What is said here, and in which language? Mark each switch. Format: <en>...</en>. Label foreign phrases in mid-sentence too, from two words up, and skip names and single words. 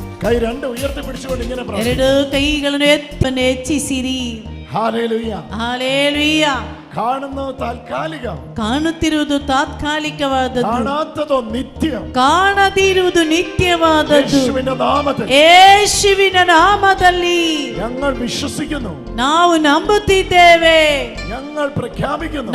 <ml>കൈ രണ്ട് ഉയർത്തി പിടിച്ചുകൊണ്ട് ഇങ്ങനെ</ml> <kn>ಎರಡು ಕೈಗಳನ್ನು ಹೆಚ್ಚಿಸಿರಿ.</kn> <ml>ഹല്ലേലൂയ.</ml> <kn>ಹಲ್ಲೆಲೂಯ.</kn> <ml>കാണുന്നത് താൽക്കാലികം,</ml> <kn>ಕಾಣುತ್ತಿರುವುದು ತಾತ್ಕಾಲಿಕವಾದದ್ದು,</kn> <ml>കാണാത്തതോ നിത്യം.</ml> <kn>ಕಾಣದಿರುವುದು ನಿತ್ಯವಾದದ್ದು.</kn> <ml>യേശുവിന്റെ നാമത്തിൽ,</ml> <kn>ಯೇಸುವಿನ ನಾಮದಲ್ಲಿ</kn> <ml>ഞങ്ങൾ വിശ്വസിക്കുന്നു,</ml> <kn>ನಾವು ನಂಬುತ್ತಿದ್ದೇವೆ,</kn> <ml>ഞങ്ങൾ പ്രഖ്യാപിക്കുന്നു.</ml>